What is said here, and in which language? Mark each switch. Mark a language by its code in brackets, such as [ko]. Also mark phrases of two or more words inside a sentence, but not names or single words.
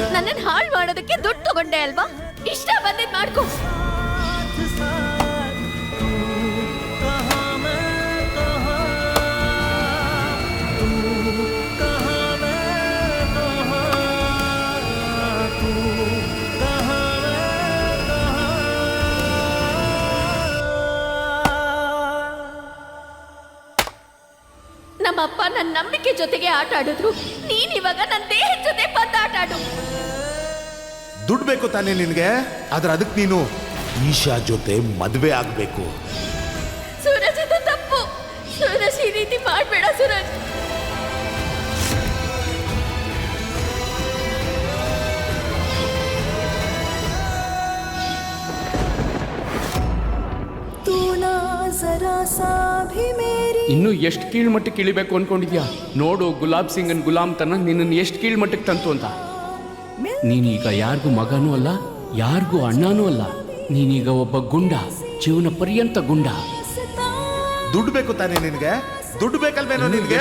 [kn] ನನ್ನನ್ನು ಹಾಳು ಮಾಡೋದಕ್ಕೆ ದುಡ್ಡು ತಗೊಂಡೆ ಅಲ್ವಾ? ಇಷ್ಟ ಬಂದಿದ್ ಮಾಡ್ಕೊ. [hi] साथ तू कहाँ मैं कहाँ, तू कहाँ मैं कहाँ, तू कहाँ मैं कहाँ. [kn] ನಮ್ಮಪ್ಪ ನನ್ನ ನಂಬಿಕೆ ಜೊತೆಗೆ ಆಟ ಆಡಿದ್ರು. ನೀನ್ ಇವಾಗ ನನ್ನ ದೇಹದ ಜೊತೆ ಬಂದ್ ಆಟ ಆಡು. ದುಡ್ಡು ಬೇಕು ತಾನೇ ನಿನ್ಗೆ? ಆದ್ರೆ ಅದಕ್ಕೆ ನೀನು ಈಶಾ ಜೊತೆ ಮದ್ವೆ ಆಗ್ಬೇಕು. ಸೂರಜ್, ಇದು ತಪ್ಪು. ಸೂರಜ್, ಈ ರೀತಿ ಮಾಡ್ಬೇಡ ಸೂರಜ್. [hi] तू ना जरा सा भी मेरी. [kn] ಇನ್ನು ಎಷ್ಟು ಕೀಳ್ಮಟ್ಟಕ್ಕೆ ಇಳಿಬೇಕು ಅನ್ಕೊಂಡಿದ್ಯಾ? ನೋಡು, ಗುಲಾಬ್ ಸಿಂಗನ್ ಗುಲಾಮ್ ತನ ನಿನ್ನನ್ನು ಎಷ್ಟು ಕೀಳ್ಮಟ್ಟಕ್ಕೆ ತಂತು ಅಂತ. ನೀನೀಗ ಯಾರಿಗೂ ಮಗನೂ ಅಲ್ಲ, ಯಾರಿಗೂ ಅಣ್ಣನೂ ಅಲ್ಲ. ನೀನೀಗ ಒಬ್ಬ ಗುಂಡ, ಜೀವನ ಪರ್ಯಂತ ಗುಂಡ. ದುಡ್ಡು ಬೇಕು ತಾನೇ ನಿನ್ಗೆ? ದುಡ್ಡು ಬೇಕಲ್ವೇನೋ ನಿನ್ಗೆ?